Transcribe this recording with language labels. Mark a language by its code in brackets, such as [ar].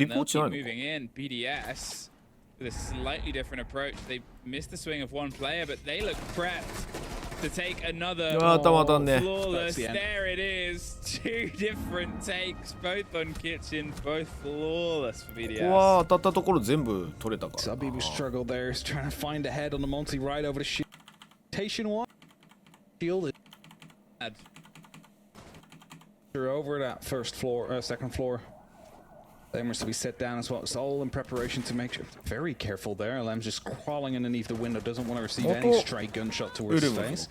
[en] And they'll keep moving in. BDS with a slightly different approach. They missed the swing of one player, but they look prepped to take another flawless. There it is. 2 different takes, both on kitchen, both flawless for BDS. [ja] ここは当たったところ全部取れたからな。 [en] Sabibu struggle there. He's trying to find a head on the multi right over the shield. Rotation one. Shield is over that first floor, second floor. Lem's to be set down as well. It's all in preparation to make sure. Very careful there. Lem's just crawling underneath the window. Doesn't want to receive any stray gunshot towards his face.